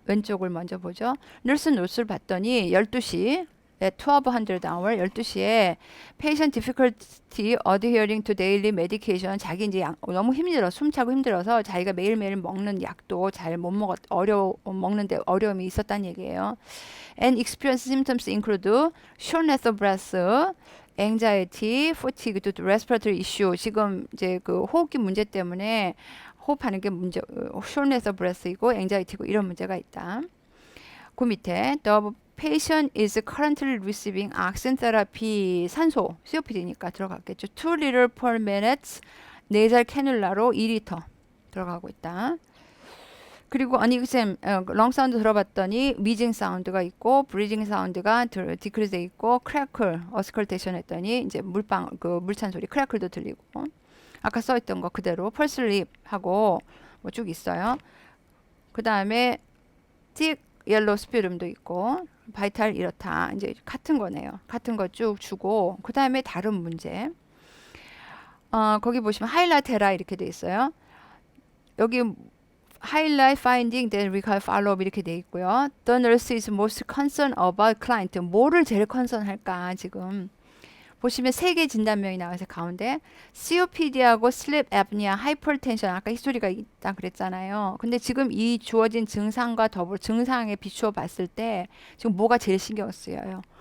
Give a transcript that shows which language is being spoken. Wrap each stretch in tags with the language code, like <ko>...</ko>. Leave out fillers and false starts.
<ko>왼쪽을 먼저 보죠. 널스 노트를 봤더니 12시</ko> <en>at 1200 hour</en> <ko>12시에</ko> <en>patient difficulty adhering to daily medication,</en> <ko>자기 이제 너무 힘들어, 숨차고 힘들어서 자기가 매일매일 먹는 약도 잘 못 먹는데 어려움이 있었다는 얘기예요.</ko> <en>And experience symptoms include shortness of breath, anxiety, fatigue due to respiratory issue.</en> <ko>지금 이제 그 호흡기 문제 때문에 호흡하는 게 문제,</ko> <en>shortness of breath</en> <ko>이고 anxiety고 이런 문제가 있다. 그 밑에</ko> <en>the patient is currently receiving oxygen therapy, 산소,</en> <ko>COPD니까 들어갔겠죠.</ko> <en>2 liter per minute nasal cannula로</en> <ko>2리터 들어가고 있다. 그리고 아니 쌤, 렁 사운드 들어봤더니 위징 사운드가 있고 브리징 사운드가 디크리즈 돼 있고 크래클 어스컬테이션 했더니 이제 물방 그 물찬 소리 크래클도 들리고, 아까 써 있던 거 그대로 펄슬립 하고 뭐 쭉 있어요. 그다음에 틱 옐로우 스피름도 있고 바이탈 이렇다, 이제 같은 거네요. 같은 거 쭉 주고 그다음에 다른 문제. 거기 보시면 하이라이트 해라 이렇게 돼 있어요. 여기</ko> <en>highlight finding then recall follow up</en> <ko>이렇게 돼 있고요.</ko> <en>The nurse is most concerned about client.</en> <ko>뭐를 제일 컨선할까 지금 보시면 세 개 진단명이 나와서 가운데 COPD하고 sleep apnea, hypertension, 아까 히스토리가 있다 그랬잖아요. 근데 지금 이 주어진 증상과 더불어 증상에 비추어 봤을 때 지금 뭐가 제일 신경 쓰여요?</ko>